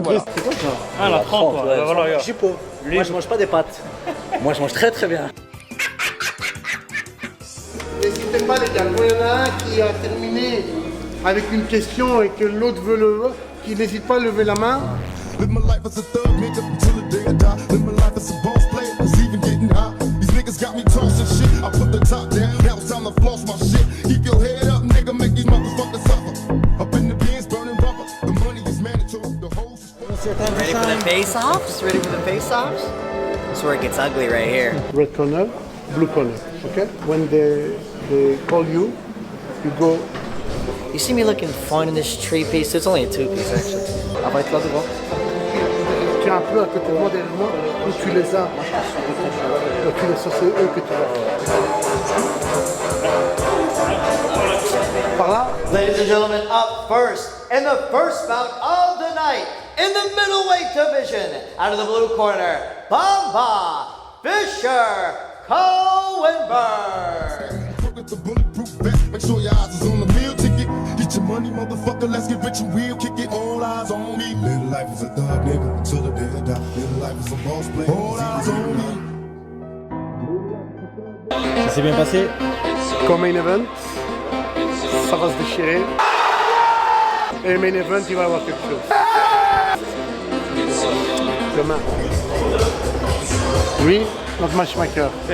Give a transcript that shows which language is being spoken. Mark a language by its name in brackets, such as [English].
[French] Voilà. Ah la trempe, Ouais, voilà, regarde. je suis pauvre. Moi, je mange pas des pâtes. Moi, je mange très très bien. N'hésitez pas les gars, quand il y en a un qui a terminé avec une question et que l'autre veut le... qui n'hésite pas à lever la main. [English] Live my life as a thug nigga until the day I die. Live my life as a boss player, it's even getting hot. These niggas got me tossing shit. I put the top down, now it's time to floss my shit. Keep your head up, nigga, make these motherfuckers suffer. Up in the bins, burning rubber. The money is mandatory, the hoes is... Ready for the face-offs? Ready for the face-offs? That's where it gets ugly right here. Red corner, blue corner, okay? When they call you, you go... You see me looking fine in this three piece? It's only a two piece actually. [French] Ah bah, là devant. Tu es un peu à côté de moi, derrière moi, où tu les as. Donc, c'est eux que tu vas. Par là. [English] Ladies and gentlemen, up first, in the first bout of the night, in the middleweight division, out of the blue corner, Bamba Fisher Cohenberg. The bulletproof vest, make sure your eyes is on the meal ticket. Get your money, motherfucker, let's get rich and real. Kick it, all eyes on me. Live life as a thug nigga until the day I die. Live life as a boss player, all eyes on me. [French] Ça s'est bien passé. Comme main event, ça va se déchirer. Et main event, il va y avoir quelque chose. Demain. Lui, notre matchmaker.